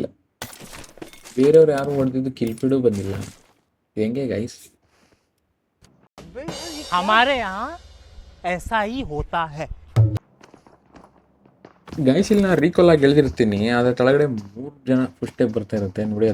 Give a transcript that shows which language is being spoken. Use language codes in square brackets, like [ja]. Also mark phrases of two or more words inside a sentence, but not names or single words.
[kn] ಬೇರೆಯವ್ರು ಯಾರು ಹೊಡೆದಿದ್ದು [en] kill feed [kn] ಬಂದಿಲ್ಲ. ಹೆಂಗೆ ಗಾಯ್ಸ್? [hi] हमारे यहाँ ऐसा ही होता है. [kn] ಗಾಯ್ಸ್, ಇಲ್ಲಿ ನಾನು ರೀಕಾಲ್ ಆಗಿ ಎಳ್ದಿರ್ತೀನಿ, ಆದರೆ ಕೆಳಗಡೆ 3 ಜನ [en] full step [kn] ಬರ್ತಾ ಇರುತ್ತೆ ನೋಡಿ.